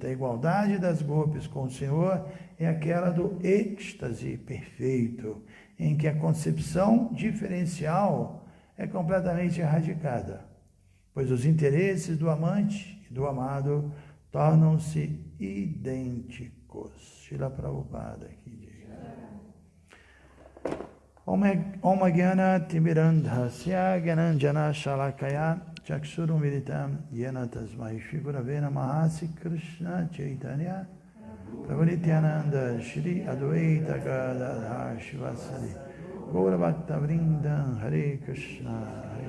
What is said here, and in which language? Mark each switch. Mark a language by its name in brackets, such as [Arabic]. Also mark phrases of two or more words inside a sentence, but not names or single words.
[Portuguese] A igualdade das gopis com o Senhor é aquela do êxtase perfeito, em que a concepção diferencial é completamente erradicada, pois os interesses do amante e do amado tornam-se idênticos. Srila Prabhupada aqui diz. [Sanskrit] ओं ज्ञान तिमिरान्धस्य ज्ञानाञ्जन शलाकया चक्षुरुन्मीलितं येन तस्मै श्री गुरवे नमः श्री कृष्ण चैतन्य प्रभु नित्यानन्द श्री अद्वैत गदाधर श्रीवासादि गौर भक्त वृन्दम् हरे कृष्ण